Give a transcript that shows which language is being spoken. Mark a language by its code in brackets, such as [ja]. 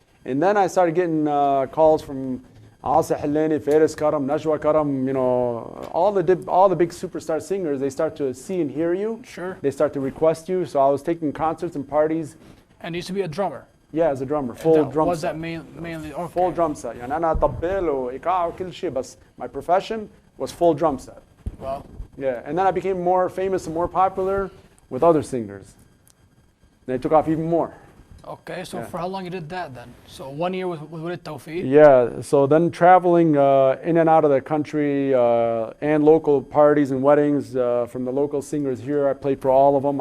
[en] And then I started getting calls from Asa Hillani, Faris Karam, Najwa Karam, all the big superstar singers. They start to see and hear you. Sure. They start to request you. So I was taking concerts and parties. And you used to be a drummer. Yeah, as a drummer, full drum set. Was that mainly? Okay. Full drum set. [ar] يعني أنا طبل وإيقاع وكل شيء, بس [en] my profession was full drum set. Wow. Yeah, and then I became more famous and more popular with other singers. And it took off even more. Okay, so for how long you did that then? So 1 year with Khodr Tawfiq? Yeah, so then traveling in and out of the country and local parties and weddings from the local singers here. I played for all of them.